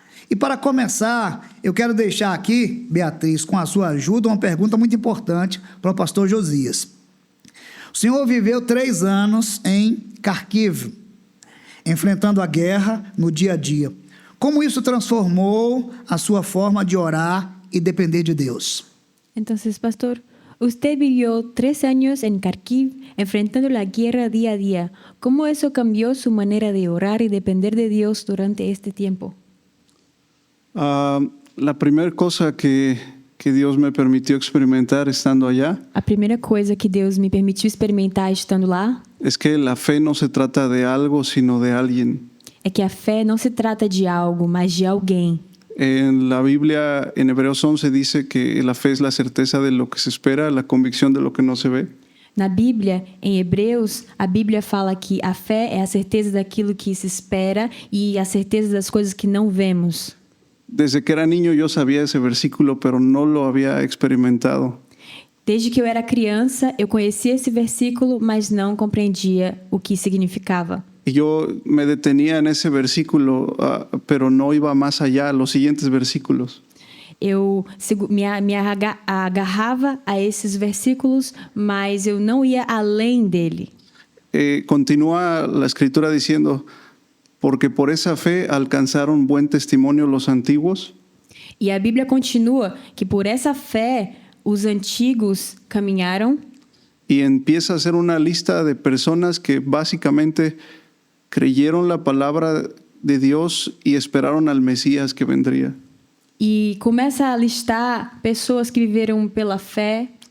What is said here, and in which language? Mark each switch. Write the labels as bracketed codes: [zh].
[pt] E para começar, eu quero deixar aqui, Beatriz, com a sua ajuda, uma pergunta muito importante para o pastor Josias. O senhor viveu 3 anos em Kharkiv, enfrentando a guerra no dia a dia. Como isso transformou a sua forma de orar e depender de Deus? Então, [es] pastor, usted vivió 3 años en Kharkiv enfrentando la guerra día a día. ¿Cómo eso cambió su manera de orar y depender de Dios durante este tiempo? La primera cosa que [pt] Deus me permitiu experimentar estando [es] allá [pt] A primeira coisa que Deus me permitiu experimentar estando lá [es] es que la fe no se trata de algo, sino de alguien. [pt] é que a fé não se trata de algo, mas de alguém. [es] En la Biblia, en Hebreos 11, dice que la fe es la certeza de lo que se espera, la convicción de lo que no se ve. [pt] Na Bíblia, em Hebreus, a Bíblia fala que a fé é a certeza daquilo que se espera e a certeza das coisas que não vemos. [es] Desde que era niño yo sabía ese versículo, pero no lo había experimentado. [pt] Desde que eu era criança, eu conhecia esse versículo, mas não compreendia o que significava. [es] Y yo me detenía en ese versículo, pero no iba más allá a los siguientes versículos. [pt] Eu me agarrava a esses versículos, mas eu não ia além dele. [es] Continúa la escritura diciendo, porque por esa fe alcanzaron buen testimonio los antiguos. [pt] E a Bíblia continua que por essa fé os antigos caminharam. [es] Y empieza a hacer una lista de personas que básicamente creyeron la palabra de Dios y esperaron al Mesías que vendría. [pt] E começa a listar pessoas que viveram pela fé,